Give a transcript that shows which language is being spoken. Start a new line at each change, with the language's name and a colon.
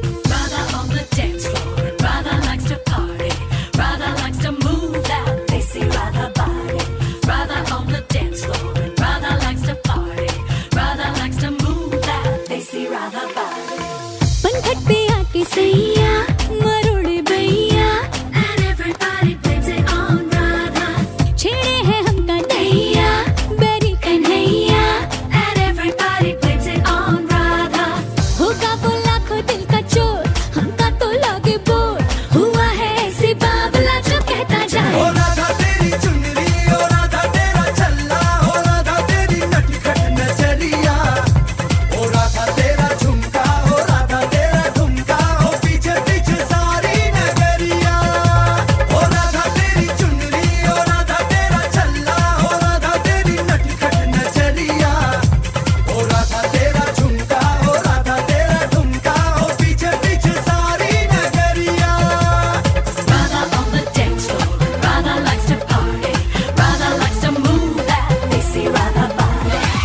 English: Radha on the dance floor, Radha likes to party, Radha likes to move that desi Radha body. Radha on the dance floor, Radha likes to party, Radha likes to move that desi Radha body.
Hindi: पंखट पे आके सैया मरोड़े भैया,
English: And everybody blames it on Radha.
Hindi: छेड़े हैं हमका दैया berry Kanhaiya,
English: And everybody blames it on Radha.
Hindi: होगा वो लाखों दिल का चोर, हमका तो लागे बोर, हुआ है ऐसी बावला जो कहता जाए। ओ राधा तेरी चुनरी, ओ राधा तेरा चल्ला, ओ राधा तेरी नटखट नजरिया, ओ राधा तेरा झुमका, ओ राधा तेरा ठुमका, ओ पीछे पीछे सारी नगरिया। ओ राधा तेरी चुनरी, ओ राधा तेरा चल्ला, ओ राधा तेरी नटखट नजरिया, ओ राधा तेरा झुमका, ओ राधा तेरा ठुमका, ओ पीछे पीछे सारी नगरिया।
English: Radha on the dance floor, Radha likes to party, Radha likes to move that desi Radha body.